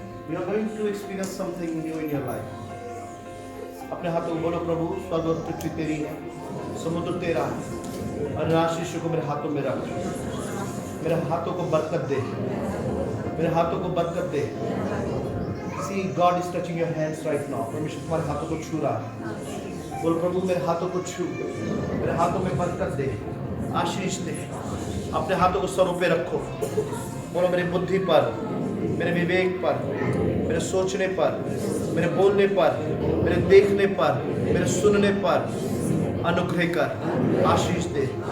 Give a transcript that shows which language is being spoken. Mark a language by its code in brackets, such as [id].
[en] You are going to experience something new in your life. [hi] अपने हाथों को बोलो, प्रभु स्वर्ग और पृथ्वी तेरी है, समुद्र तेरा है और आशीष को मेरे हाथों में रख। मेरे हाथों को बरकत दे, मेरे हाथों को बरकत दे। [en] See, God is touching your hands right now. [hi] परमेश्वर तुम्हारे हाथों को छू रहा है। बोल, प्रभु मेरे हाथों को छू, मेरे हाथों में बरकत दे, आशीष दे। अपने हाथों को सरों पे रखो। बोलो, मेरी बुद्धि पर, मेरे विवेक पर, मेरे सोचने पर, मेरे बोलने पर, मेरे देखने पर, मेरे सुनने पर अनुग्रह कर, आशीष दे।